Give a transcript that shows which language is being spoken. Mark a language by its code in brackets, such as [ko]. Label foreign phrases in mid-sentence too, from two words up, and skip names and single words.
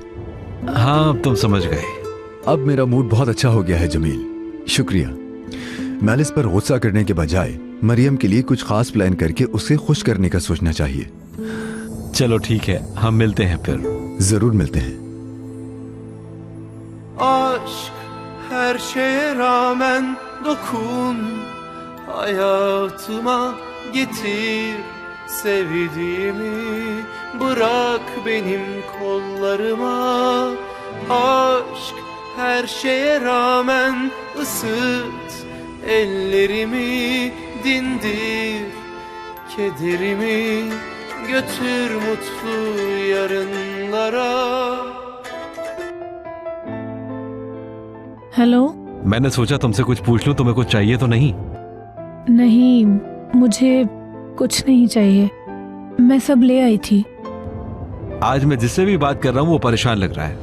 [hi] हाँ, तुम समझ गए। अब मेरा मूड बहुत अच्छा हो गया है जमील, शुक्रिया। मेलिस पर गुस्सा करने के बजाय मरियम के लिए कुछ खास प्लान करके उसे खुश करने का सोचना चाहिए। चलो ठीक है, हम मिलते हैं फिर। जरूर मिलते हैं। [tr] Aşk her şeye rağmen dokun, hayatıma getir sevdiğimi, bırak benim kollarıma. Aşk her şeye rağmen ısıt ellerimi, dindir kederimi, götür mutlu yarınlara. [hi] हेलो। मैंने सोचा तुमसे कुछ पूछ लूं, तुम्हें कुछ चाहिए तो नहीं? नहीं, मुझे कुछ नहीं चाहिए, मैं सब ले आई थी। आज मैं जिससे भी बात कर रहा हूँ वो परेशान लग रहा है।